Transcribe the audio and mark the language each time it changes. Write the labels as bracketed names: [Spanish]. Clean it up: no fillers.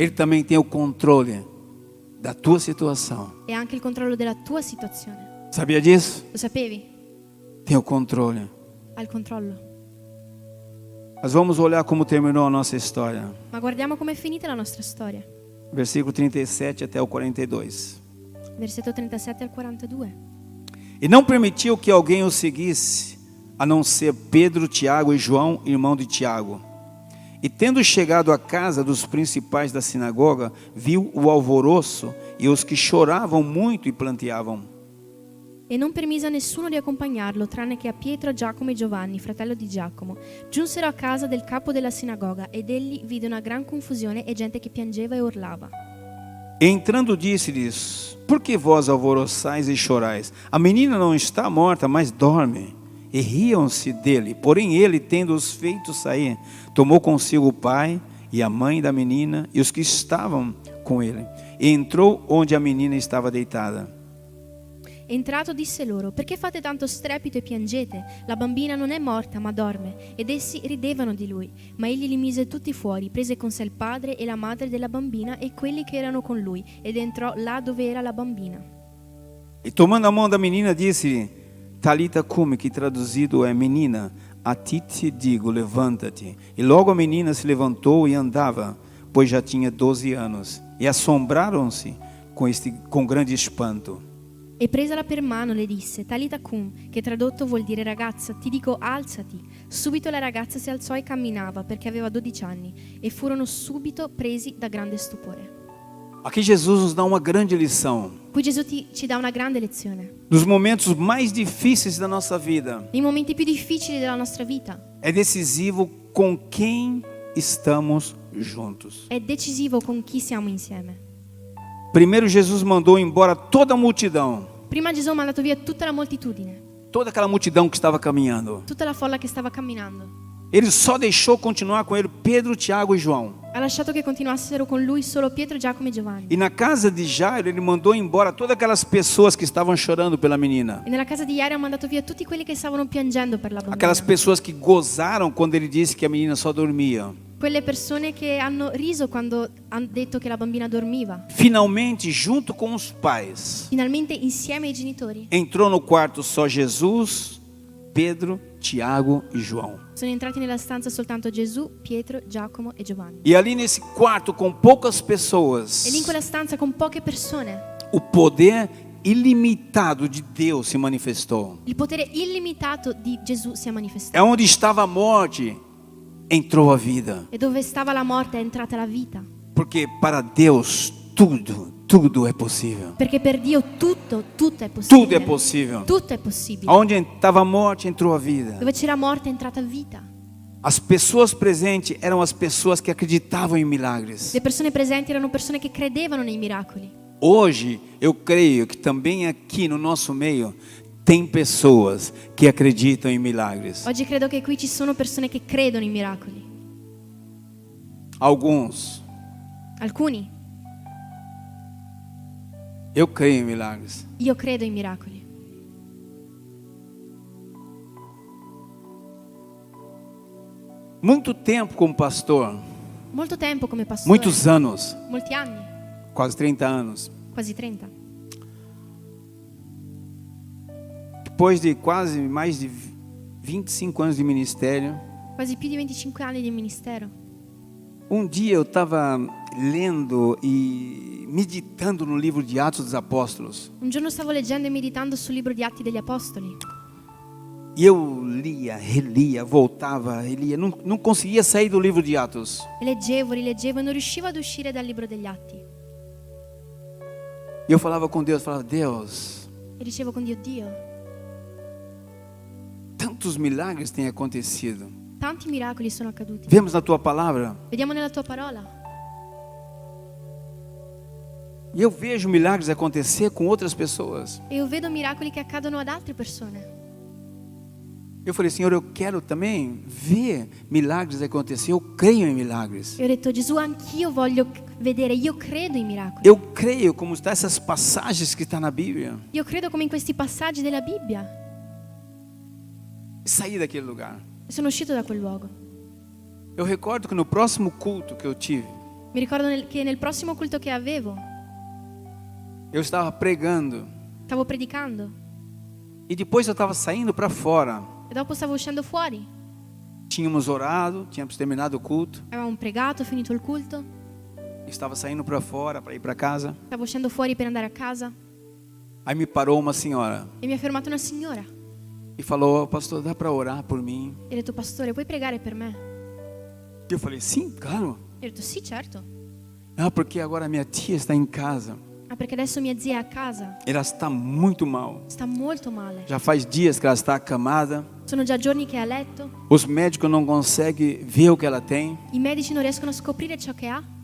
[Portuguese] Ele também tem o controle da tua situação. [Italian] e anche il controllo della tua situazione. [Portuguese] Sabia disso? [Italian] Lo sapevi? [Portuguese] Tem o controle. [Italian] Ha il controllo. [Portuguese] Mas vamos olhar como terminou a nossa história. [Italian] Ma guardiamo com'è finita la nostra storia. [Portuguese] Versículo 37 até o 42. [Italian] Versetto 37 al 42. [Portuguese] E não permitiu que alguém o seguisse a não ser Pedro, Tiago e João, irmão de Tiago. E tendo chegado à casa dos principais da sinagoga, viu o alvoroço e os que choravam muito e planteavam. [Italian] E non permise a nessuno di accompagnarlo, tranne che a Pietro, Giacomo e Giovanni, fratello di Giacomo. Giunsero a casa del capo della sinagoga, ed egli vide una gran confusione e gente che piangeva e urlava. [Portuguese] E entrando disse-lhes: por que vós alvoroçais e chorais? A menina não está morta, mas dorme. E riam-se dele. Porém ele, tendo-os feito sair, tomou consigo o pai e a mãe da menina e os que estavam com ele. E entrou onde a menina estava deitada. [Italian] Entrato disse loro: perché fate tanto strepito e piangete? La bambina non è morta, ma dorme. Ed essi ridevano di lui. Ma egli li mise tutti fuori, prese con sé il padre e la madre della bambina e quelli che erano con lui, ed entrò là dove era la bambina. [Portuguese] E tomando a mão da menina, disse-lhe: Talita cumi, que traduzido é menina, a ti te digo, levanta-te. E logo a menina se levantou e andava, pois já tinha 12 anos. E assombraram-se com grande espanto. [Italian] E presala per mano le disse: Talita cum, che tradotto vuol dire ragazza, ti dico alzati. Subito la ragazza si alzò e camminava, perché aveva 12 anni, e furono subito presi da grande stupore. [Portuguese] Aqui Jesus nos dá uma grande lição. [Italian] Qui Gesù ci dà una grande lezione. [Portuguese] Nos momentos mais difíceis da nossa vida, [Italian] Nei momenti più difficili della nostra vita [Portuguese] é decisivo com quem estamos juntos. [Italian] è decisivo con chi siamo insieme. [Portuguese] Primeiro Jesus mandou embora toda a multidão, [Italian] Prima Gesù ha mandato via tutta la moltitudine, [Portuguese] toda aquela multidão que estava caminhando. [Italian] tutta la folla che stava camminando. [Portuguese] Ele só deixou continuar com ele Pedro, Tiago e João. [Italian] Ha lasciato che continuassero con lui solo Pietro, Giacomo e Giovanni. [Portuguese] E na casa de Jairo ele mandou embora todas aquelas pessoas que estavam chorando pela menina. [Italian] E nella casa di Jairo ha mandato via tutti quelli che stavano piangendo per la bambina. [Portuguese] Aquelas pessoas que gozaram quando ele disse que a menina só dormia. [Italian] Quelle persone che hanno riso quando hanno detto che la bambina dormiva. [Portuguese] Finalmente, junto com os pais, [Italian] Finalmente insieme ai genitori [Portuguese] entrou no quarto só Jesus, Pedro, Tiago e João. [Italian] sono entrati nella stanza soltanto Gesù, Pietro, Giacomo e Giovanni. [Portuguese] E ali nesse quarto com poucas pessoas, [Italian] E lì in quella stanza con poche persone [Portuguese] o poder ilimitado de Deus se manifestou. [Italian] il potere illimitato di Gesù si è manifestato. [Portuguese] É onde estava a morte, entrou a vida. [Italian] E dove stava la morte è entrata la vita. [Portuguese] Porque para Deus tudo é possível. [Italian] Perché per Dio tutto è possibile. [Portuguese] Tudo é possível. [Italian] Tutto è possibile. [Portuguese] Onde estava a morte, entrou a vida. [Italian] Dove c'era morte è entrata vita. [Portuguese] As pessoas presentes eram as pessoas que acreditavam em milagres. [Italian] Le persone presenti erano persone che credevano nei miracoli. [Portuguese] Hoje, eu creio que também aqui no nosso meio tem pessoas que acreditam em milagres. [Italian] Oggi credo che qui ci sono persone che credono in miracoli. [Portuguese] Alguns. [Italian] Alcuni. [Portuguese] Eu creio em milagres. [Italian] Io credo in miracoli. [Portuguese] Muito tempo como pastor, [Italian] Molto tempo come pastore. [Portuguese] muitos anos, [Italian] Molti anni. [Portuguese] quase 30 anos. [Italian] Quasi 30. [Portuguese] Depois de quase mais de 25 anos de ministério, [Italian] Quasi più di 25 anni di ministero. [Portuguese] um dia eu estava lendo e meditando no livro de Atos dos Apóstolos. [Italian] Un giorno stavo leggendo e meditando sul libro di Atti degli Apostoli. [Portuguese] E eu lia, relia, voltava, relia. Não conseguia sair do livro de Atos. [Italian] E leggevo, rileggevo e non riuscivo ad uscire dal libro degli Atti. [Portuguese] E eu falava com Deus, falava: Deus, [Italian] E dicevo con Dio: Dio, [Portuguese] tantos milagres têm acontecido. [Italian] tanti miracoli sono accaduti. [Portuguese] Vemos na tua palavra. [Italian] Vediamo nella tua parola. [Portuguese] E eu vejo milagres acontecer com outras pessoas. [Italian] E io vedo miracoli che accadono ad altre persone. [Portuguese] Eu falei: Senhor, eu quero também ver milagres acontecer. Eu creio em milagres. [Italian] E ho detto: Gesù, anch'io voglio vedere, io credo in miracoli. [Portuguese] Eu creio como está essas passagens que está na Bíblia. [Italian] Io credo come in questi passaggi della Bibbia. [Portuguese] E saí daquele lugar. [Italian] E sono uscito da quel luogo. [Portuguese] Eu recordo que no próximo culto que eu tive, [Italian] Mi ricordo che nel prossimo culto che avevo, [Portuguese] eu estava pregando. [Italian] stavo predicando. [Portuguese] E depois eu estava saindo para fora. [Italian] E dopo stavo uscendo fuori. [Portuguese] Tínhamos orado, tínhamos terminado o culto. [Italian] Avevamo pregato, finito il culto. [Portuguese] Estava saindo para fora para ir para casa. [Italian] Stavo uscendo fuori per andare a casa. [Portuguese] Aí me parou uma senhora. [Italian] E mi ha fermato una signora. [Portuguese] e falou: pastor, dá para orar por mim? [Italian] E ha detto, pastore, puoi pregare per me? [Portuguese] Eu falei: sim, claro. [Italian] E ho detto, sì, certo. [Portuguese] Ah, porque agora minha tia está em casa. [Italian] Ah, perché adesso mia zia è a casa. [Portuguese] Ela está muito mal. [Italian] Sta molto male. [Portuguese] Já faz dias que ela está acamada. [Italian] Sono già giorni che è a letto. [Portuguese] Os médicos não conseguem ver o que ela tem. [Italian] I medici non riescono a scoprire ciò che ha.